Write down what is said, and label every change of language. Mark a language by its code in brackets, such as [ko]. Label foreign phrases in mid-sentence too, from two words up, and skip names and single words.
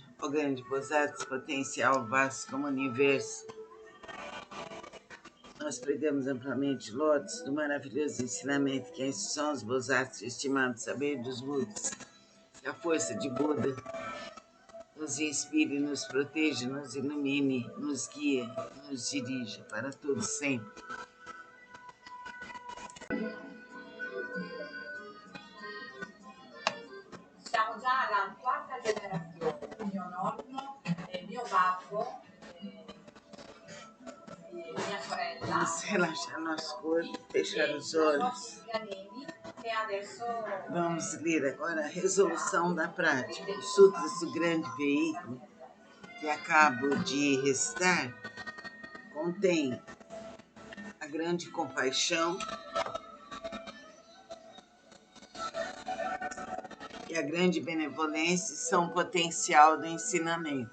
[pt] Ó grande Bodhisattva, potencial vasto como o universo, nós pregamos amplamente lotes do maravilhoso ensinamento que é a instrução dos Bodhisattvas, estimado saber dos Budas. Que a força de Buda nos inspire, nos proteja, nos ilumine, nos guie, nos dirija para todos sempre. [it] Siamo già alla quarta generazione, mio nonno, mio babbo, mia sorella. [pt] Vamos relaxar nosso corpo, fechar os olhos. [it] E adesso [pt] Vamos ler agora a resolução da prática. Os sutras do grande veículo que acabo de recitar contém a grande compaixão e a grande benevolência são potencial do ensinamento.